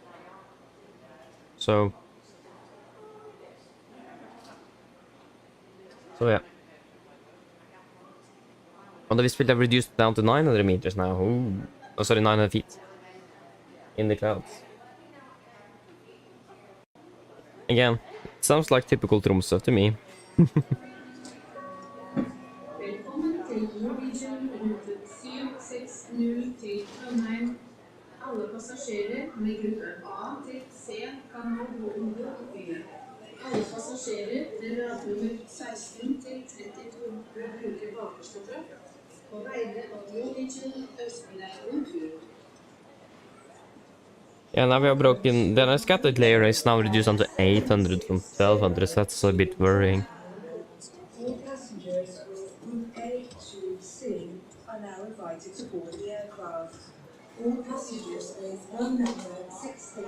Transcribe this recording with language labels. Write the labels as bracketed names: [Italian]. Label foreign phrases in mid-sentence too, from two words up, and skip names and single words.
[English] So yeah. On the speed I've reduced down to 900 meters now. Ooh. Oh, sorry, 900 feet. In the clouds. Again, it sounds like typical Tromsø to me. [Norwegian] Velkommen til Norwegian rute 760 til Trondheim. Alle passasjerer med gruppe A til C kan nå gå over i flyet. Alle passasjerer med radnummer 16 til 32 bør bruke bakerste trapp på vegne av Norwegian Østlandstur. [English] Yeah, now we are broken. The scattered layer is now reduced down to 800 from 1200, so that's a bit worrying. All passengers with Group A to C are now invited to board the aircraft. All passengers with one number 16.